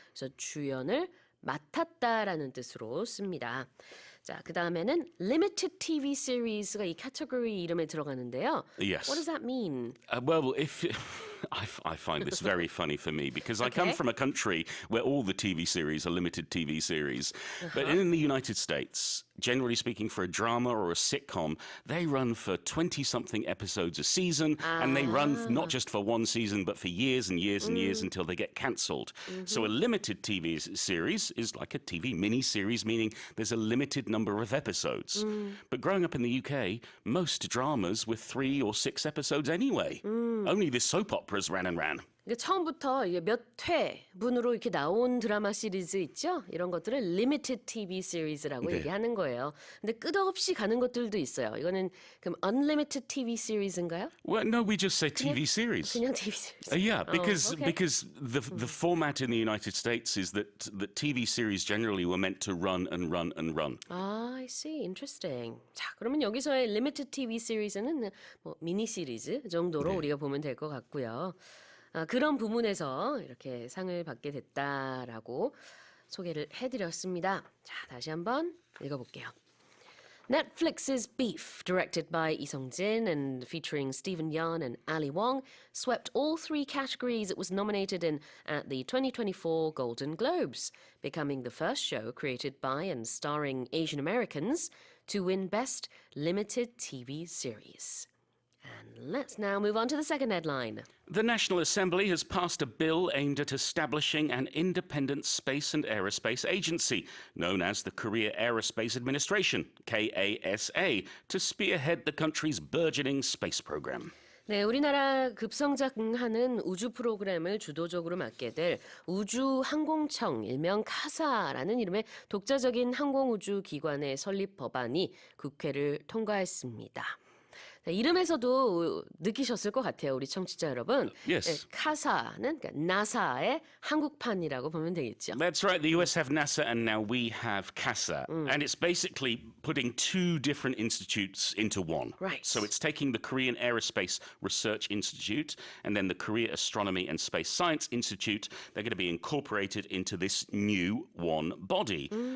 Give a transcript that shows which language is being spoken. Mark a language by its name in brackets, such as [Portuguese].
[Korean] 그래서 주연을 맡았다라는 뜻으로 씁니다. 자, 그 다음에는 limited TV series가 이 카테고리 이름에 들어가는데요. [English] Yes. What does that mean? Well, if I find this very funny for me because I come Okay. from a country where all the TV series are limited TV series. But in the United States, generally speaking, for a drama or a sitcom, they run for 20-something episodes a season, and they run not just for one season, but for years and years and years until they get cancelled. So a limited TV series is like a TV mini-series, meaning there's a limited number of episodes. But growing up in the UK, most dramas were 3 or 6 episodes anyway. Only the soap operas ran and ran. [Korean] 그러니까 처음부터 이게 몇 회분으로 이렇게 나온 드라마 시리즈 있죠? 이런 것들을 limited TV series라고 얘기하는 거예요. 근데 끝없이 가는 것들도 있어요. 이거는 그럼 unlimited TV series인가요? [English] Well, no, we just say TV series. [Korean] 그냥 TV series. [English] Yeah, because okay. because the format in the United States is that TV series generally were meant to run and run and run. 아, I see. Interesting. [Korean] 자, 그러면 여기서의 limited TV series는 뭐 미니 시리즈 정도로 우리가 보면 될 것 같고요. 그런 부문에서 이렇게 상을 받게 됐다라고 소개를 해드렸습니다. 자, 다시 한번 읽어볼게요. [English] Netflix's Beef, directed by Lee Sung-jin and featuring Stephen Yeun and Ali Wong, swept all 3 categories it was nominated in at the 2024 Golden Globes, becoming the first show created by and starring Asian Americans to win Best Limited TV Series. And let's now move on to the second headline. The National Assembly has passed a bill aimed at establishing an independent space and aerospace agency, known as the Korea Aerospace Administration, KASA, to spearhead the country's burgeoning space program. [Korean] 네, 우리나라 급성장하는 우주 프로그램을 주도적으로 맡게 될 우주항공청, 일명 카사라는 이름의 독자적인 항공우주 기관의 설립 법안이 국회를 통과했습니다. 이름에서도 느끼셨을 것 같아요, 우리 청취자 여러분. [English] Yes. [Korean] 카사는 그러니까 나사의 한국판이라고 보면 되겠죠. [English] That's right. The US have NASA and now we have CASA. And it's basically putting two different institutes into one. Right. So it's taking the Korean Aerospace Research Institute and then the Korea Astronomy and Space Science Institute. They're going to be incorporated into this new one body.